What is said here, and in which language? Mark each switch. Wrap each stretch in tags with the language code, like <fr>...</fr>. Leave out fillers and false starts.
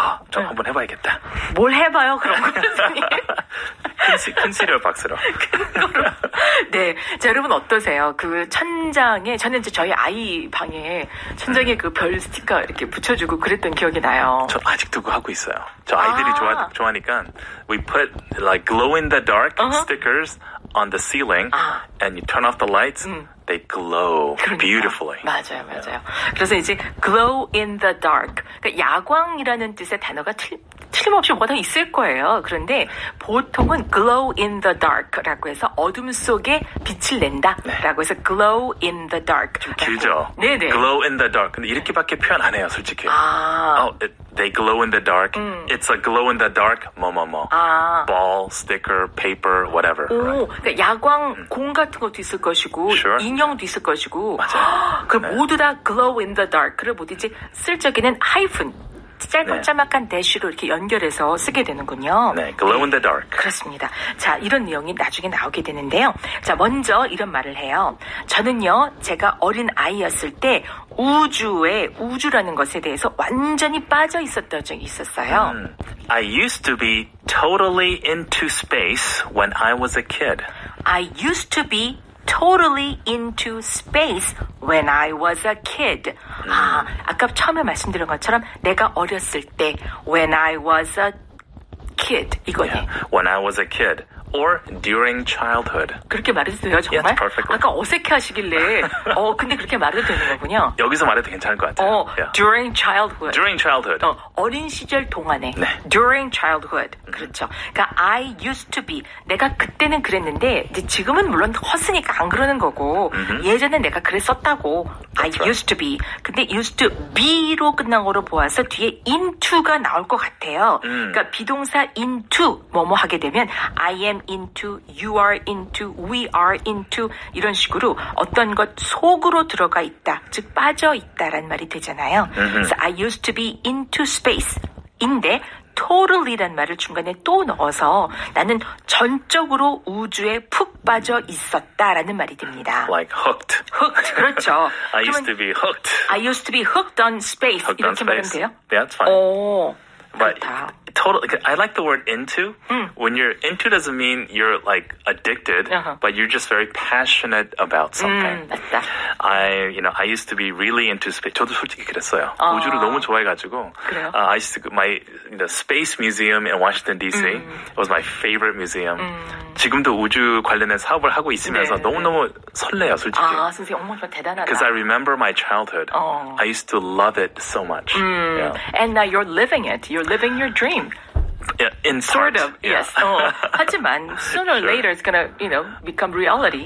<ko>저 한번 해봐야겠다. 뭘 해봐요, 그런 거 선생님. 큰 시리얼 박스로. 네. 자, 여러분 어떠세요? 그 천장에, 저는 이제 저희 아이 방에 천장에 그 별 스티커 이렇게 붙여주고 그랬던 기억이 나요. 저 아직도 그거 하고 있어요. 저 아이들이 좋아하니까</ko> <en>we put like glow in the dark stickers on the ceiling and you turn off the lights. They glow beautifully.</en> <ko>맞아요. 그래서 이제 glow in the dark. 그러니까 야광이라는 뜻의 단어가 틀림없이 뭐가 있을 거예요. 그런데 보통은 glow in the dark라고 해서 어둠 속에 빛을 낸다라고 해서 glow in the dark. 좀 길죠? 네네.</ko> <en>glow in the dark.</en> <ko>근데 이렇게밖에 표현 안 해요, 솔직히.</ko> <en>They glow in the dark. It's a glow in the dark.</en> <ko>뭐뭐뭐.</ko> <en>Ball, sticker, paper, whatever.</en> <ko>오, 그러니까 야광 공 같은 것도 있을 것이고</ko> <en>Sure.</en> <ko>인형도 있을 것이고. 맞아요. 그럼 모두 다 glow in the dark를 모두 이제 쓸 적에는 하이픈 짤막짤막한 dash로 이렇게 연결해서 쓰게 되는군요. 네, glow in the dark. 그렇습니다. 자, 이런 내용이 나중에 나오게 되는데요. 자, 먼저 이런 말을 해요. 저는요, 제가 어린 아이였을 때 우주라는 것에 대해서 완전히 빠져 있었던 적이 있었어요.</ko> <en>I used to be totally into space when I was a kid. I used to be totally into space when I was a kid.</en> <ko>아까 처음에 말씀드린 것처럼 내가 어렸을 때</ko> <en>when I was a kid</en> <ko>이거네.</ko> <en>Yeah, when I was a kid. Or during childhood.</en> <ko>그렇게 말해도 돼요, 정말?</ko> <en>Yes, perfectly.</en> <ko>아까 어색해 하시길래 근데 그렇게 말해도 되는 거군요. 여기서 말해도 괜찮을 것 같아요.</ko> <en>Yeah. During childhood. During childhood.</en> <ko>어린 시절 동안에. 네.</ko> <en>During childhood.</en> <ko>그렇죠. 그러니까</ko> <en>I used to be.</en> <ko>내가 그때는 그랬는데 이제 지금은 물론 컸으니까 안 그러는 거고 예전에 내가 그랬었다고.</ko> <en>I used to be.</en> <ko>근데</ko> <en>used to be</en> <ko>로 끝난 거로 보아서 뒤에 into가 나올 것 같아요. 그러니까 비동사 into 뭐뭐 하게 되면</ko> <en>I am into, you are into,</en> <ko>we are into 이런 식으로 어떤 것 속으로 들어가 있다, 즉 빠져 있다라는 말이 되잖아요. 그래서</ko> <en>I used to be into space</en> <ko>인데 totally란 말을 중간에 또 넣어서 나는 전적으로 우주에 푹 빠져 있었다라는 말이 됩니다.</ko> <en>Like hooked. Hooked,</en> <ko>그렇죠.</ko> <en>I used to be hooked. I used to be hooked on space. Hooked</en> <ko>이렇게</ko> <en>on</en> <ko>말하면</ko> <en>space.</en> <ko>돼요?</ko> <en>Yeah, that's fine. But</en> <ko>그렇다.</ko> <en>I like the word into. When you're into doesn't mean you're like addicted, but you're just very passionate about something.</en> <ko>맞다.</ko> <en>I used to be really into space.</en> <ko>저도 솔직히 그랬어요. 우주를 너무 좋아해가지고. 그래요?</ko> <en>I used to the Space Museum in Washington D.C. It was my favorite museum.</en> <ko>지금도 우주 관련된 사업을 하고 있으면서 너무너무 설레요, 솔직히. 선생님 정말 대단하다.</ko> <en>Because I remember my childhood. I used to love it so much. Yeah. And now you're living it. You're living your dream. Yeah, in Sort part. of, yes.</en> <ko>하지만</ko> <en>sooner or later it's gonna, become reality.</en>